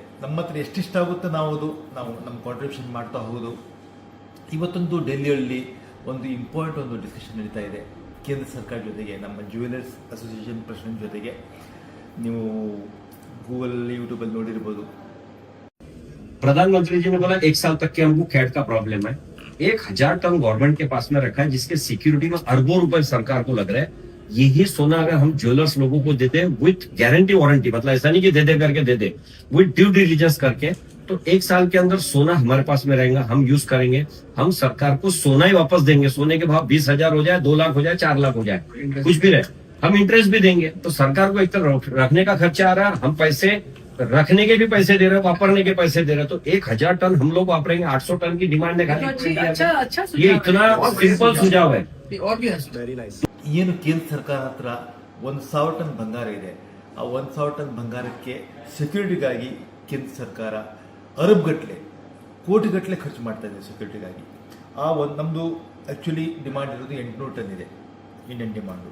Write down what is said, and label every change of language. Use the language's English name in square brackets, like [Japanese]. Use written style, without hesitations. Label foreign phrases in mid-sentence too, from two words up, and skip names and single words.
[Kannada] ನಮ್ಮ ಹತ್ರ ಎಷ್ಟಿಷ್ಟಾಗುತ್ತೆ ನಾವು ನಮ್ಮ ಕಾಂಟ್ರಿಬ್ಯೂಷನ್ ಮಾಡ್ತಾ ಹೋಗೋದು. ಇವತ್ತೊಂದು ಡೆಲ್ಲಿಯಲ್ಲಿ ಒಂದು [English] important discussion [Kannada] ನಡೀತಾ ಇದೆ ಕೇಂದ್ರ ಸರ್ಕಾರ ಜೊತೆಗೆ, ನಮ್ಮ [English] jewellers association president [Kannada] ಜೊತೆಗೆ. ನೀವು ಗೂಗಲ್ ಯೂಟ್ಯೂಬಲ್ಲಿ ನೋಡಿರ್ಬೋದು. [Hindi] प्रधानमंत्री जी ने बोला 1 साल तक के हमको कैट का प्रॉब्लम है. 1000 टन गवर्नमेंट के पास में रखा है, जिसके सिक्योरिटी में अरबों रुपए सरकार को लग रहा है. यही सोना अगर हम ज्वेलर्स लोगों को देते हैं [English] with guarantee warranty, [Hindi] मतलब ऐसा नहीं कि दे करके दे दे, [English] with due diligence [Hindi] करके, तो 1 साल के अंदर सोना हमारे पास में रहेगा, हम यूज करेंगे. हम सरकार को सोना ही वापस देंगे. सोने के भाव 20,000 हो जाए, 2 लाख हो जाए, 4 लाख हो जाए, कुछ भी रहे, हम इंटरेस्ट भी देंगे. तो सरकार को एक तरफ रखने का खर्चा आ रहा है, हम पैसे रखने के भी पैसे दे रहे हैं, वापरने के पैसे दे रहे हैं. तो 1000 टन हम लोग वापरेंगे. 800 टन की डिमांड है. अच्छा ये इतना सिंपल सुझाव है. और भी [Kannada] ಏನು ಕೇಂದ್ರ ಸರ್ಕಾರ ಹತ್ರ 1,000 ಟನ್ ಬಂಗಾರ ಇದೆ. ಆ 1,000 ಟನ್ ಬಂಗಾರಕ್ಕೆ ಸೆಕ್ಯೂರಿಟಿಗಾಗಿ ಕೇಂದ್ರ ಸರ್ಕಾರ ಅರಬ್ಗಟ್ಟಲೆ, ಕೋಟಿಗಟ್ಟಲೆ ಖರ್ಚು ಮಾಡ್ತಾ ಇದೆ ಸೆಕ್ಯೂರಿಟಿಗಾಗಿ. ನಮ್ಮದು [English] actually demand [Kannada] ಇರೋದು 800 ಟನ್ ಇದೆ, [English] Indian demand.